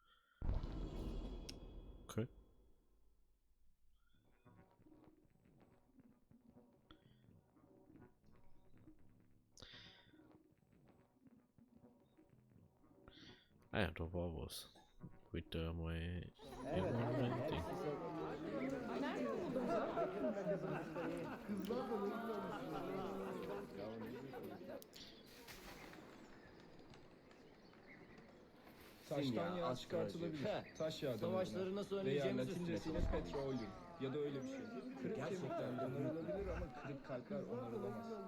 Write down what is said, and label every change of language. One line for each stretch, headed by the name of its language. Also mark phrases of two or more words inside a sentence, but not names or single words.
German: Okay. Ah ja, da war was. Heute mal irgendwann mein Ding.
Turkish: Taştan yağ çıkartılabilir. Taş yağı Savaşları nasıl veya önleyeceğimizi Latincesiyle petroleum ya da öyle bir şey. Kırık kemikler onarılabilir ama kırık kalpler onarılamaz.